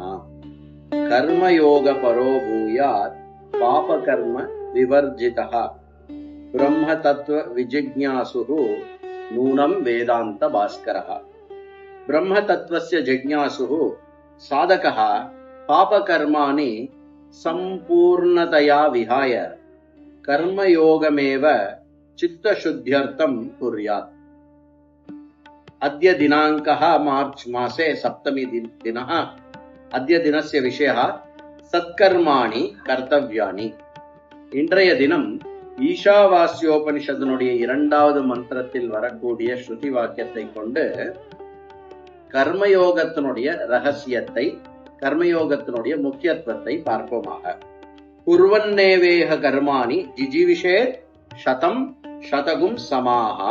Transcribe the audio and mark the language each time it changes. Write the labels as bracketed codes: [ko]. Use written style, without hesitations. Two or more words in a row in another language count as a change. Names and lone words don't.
[sa] कर्मयोग परो भूयात् पापकर्म विवर्जितः ब्रह्म तत्त्व विजिज्ञासुः नूनं वेदान्त भास्करः. ब्रह्म तत्त्वस्य जिज्ञासुः साधकः पापकर्माणि सम्पूर्णतया विहाय कर्मयोगमेव चित्तशुद्ध्यर्थं कुर्यात्. अद्य दिनाङ्कः मार्च मासे 7 दिनः. अद्य दिनस्य विषयः सत्कर्माणि कर्तव्यानि. [ta] இன்றைய தினம் ஈஷாவாஸ்யோபனிஷத்தினுடைய 2வது மந்திரத்தில் வரக்கூடிய ஸ்ருதி வாக்கியத்தை கொண்டு கர்மயோகத்தினுடைய ரகசியத்தை, கர்மயோகத்தினுடைய முக்கியத்துவத்தை பார்ப்போமாக. [sa] कुर्वन्नेवेह कर्माणि जिजीविषेत् शतं शतकुं समाः.